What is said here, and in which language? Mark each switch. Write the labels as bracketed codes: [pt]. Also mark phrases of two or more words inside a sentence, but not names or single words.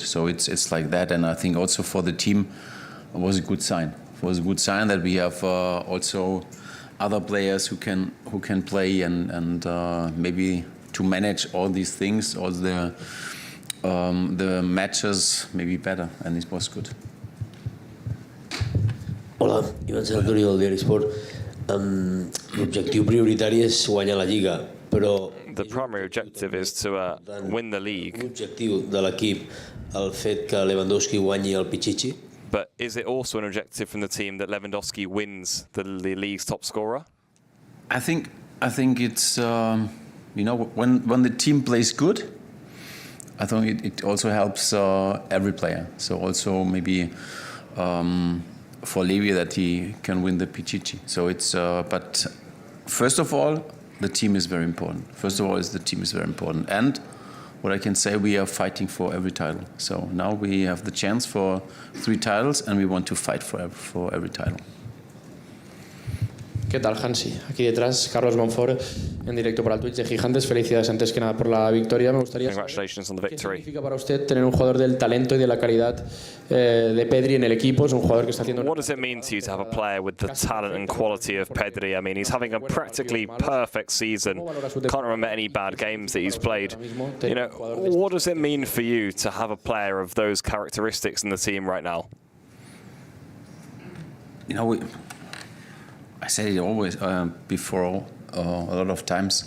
[en] So it's like that, and I think also for the team it was a good sign. It was a good sign that we have also other players who can play and maybe to manage all these things, all the matches maybe better, and it was good. [ca] Hola, Ivan Santori del Diari Sport. L'objectiu prioritari és guanyar la Lliga, però [en] the primary objective is to win the league. [ca] L'objectiu de l'equip el fet que Lewandowski guanyi el Pichichi. [en] But is it also an objective from the team that Lewandowski wins the league's top scorer? I think it's you know, when the team plays good, I think it also helps every player. So also maybe for Levi that he can win the Pichichi. So it's but first of all, the team is very important. First of all, the team is very important, and what I can say, we are fighting for every title. So now we have the chance for 3 titles, and we want to fight for every title. [es] ¿Qué tal, Hansi? Aquí detrás, Carlos Monfort, en directo para el Twitch de Gigantes. Felicidades antes que nada por la victoria. Me gustaría saber [en] Congratulations on the [es] qué [en] victory. [es] significa para usted tener un jugador del talento y de la calidad de Pedri en el equipo. Es un jugador que está haciendo... [en] What does it mean to you to have a player with the talent and quality of Pedri? I mean, he's having a practically perfect season. Can't remember any bad games that he's played. You know, what does it mean for you to have a player of those characteristics in the team right now? You know, I said it always before a lot of times.